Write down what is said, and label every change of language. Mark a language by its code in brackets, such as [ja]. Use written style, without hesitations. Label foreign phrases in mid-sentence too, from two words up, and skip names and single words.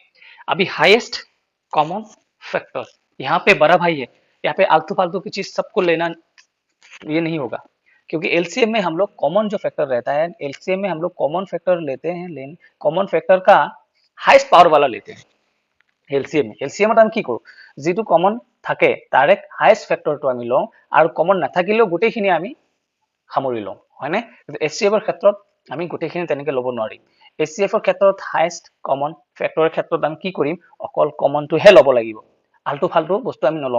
[hi] अभी [en] highest common factor, [hi] यहाँ पे बड़ा भाई है, यहाँ पे आलतू फालतू की चीज सबको लेना ये नहीं होगा, क्योंकि एलसीएम में हम लोग कॉमन जो फैक्टर रहता है, एलसीएम में हम लोग [en] common factor [hi] लेते हैं, लेकिन [en] common factor [hi] का [en] highest power [hi] वाला लेते हैं। [as] এলচিএমত আমি কি কৰো, যিটো কমন থাকে তাৰে [en] highest factor [as] আমি লওঁ আৰু কমন নাথাকিলেও গোটেইখিনি আমি সামৰি লওঁ, হয়নে। কিন্তু এচচিএফৰ ক্ষেত্ৰত আমি গোটেইখিনি তেনেকে ল'ব নোৱাৰিম। এচচিএফৰ ক্ষেত্ৰত [en] highest common factor [as] ক্ষেত্ৰত আমি কি কৰিম, অকল কমনটোহে ল'ব লাগিব, আলটু ফালটু বস্তু আমি নলওঁ।